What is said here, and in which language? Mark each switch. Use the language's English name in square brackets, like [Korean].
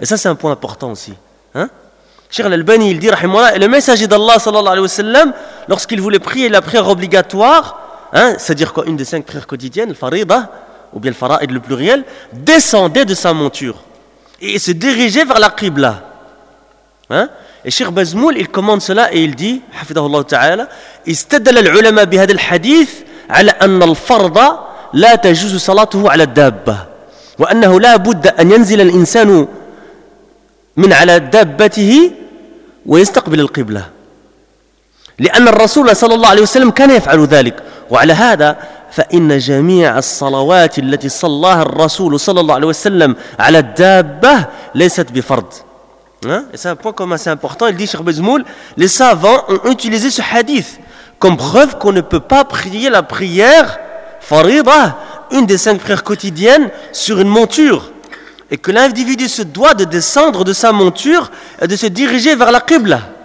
[French] Et ça, c'est un point important aussi. Hein? Cheikh l'Albani, il dit « Rahimallah, le messager d'Allah, sallallahu alayhi wa sallam, lorsqu'il voulait prier la prière obligatoire, hein, c'est-à-dire quoi, une des cinq prières quotidiennes, le farida, ou bien le faraïd le pluriel, descendait de sa monture et se dirigeait vers la qibla. Hein? Et Cheikh Bazmoul, il commande cela et il dit [Arabic] « Hafidahullah ta'ala, istadala al-ulama bi hadha al-hadith » على أن الفرض لا تجوز صلاته على الدابة وأنه لا بد أن ينزل الإنسان من على دابته ويستقبل القبلة لأن الرسول صلى الله عليه وسلم كان يفعل ذلك وعلى هذا فإن جميع الصلوات التي صلىها الرسول صلى الله عليه وسلم على الدابة ليست بفرض. [French] C'est un point comme assez important. Il dit Cheikh Bazmoul, les savants ont utilisé ce hadith comme preuve qu'on ne peut pas prier la prière farida, une des cinq prières quotidiennes, sur une monture. Et que l'individu se doit de descendre de sa monture et de se diriger vers la qibla.